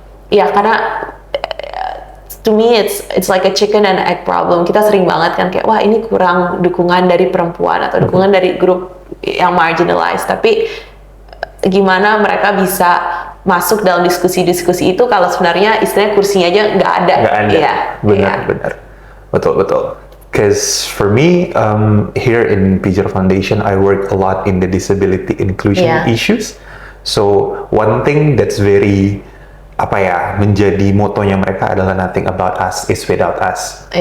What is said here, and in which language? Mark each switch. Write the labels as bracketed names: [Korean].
[English] Karena to me it's like a chicken and egg problem. [Indonesian] Kita sering banget kan kayak wah ini kurang dukungan dari perempuan atau dukungan dari grup yang marginalized, tapi gimana mereka bisa masuk dalam diskusi-diskusi itu kalau sebenarnya istilahnya kursinya aja nggak ada. Benar. Betul. [English] Because for me, here in Pijar Foundation, I work a lot in the disability inclusion issues. So one thing that's very [Indonesian] menjadi motonya mereka adalah [English] nothing about us is without us.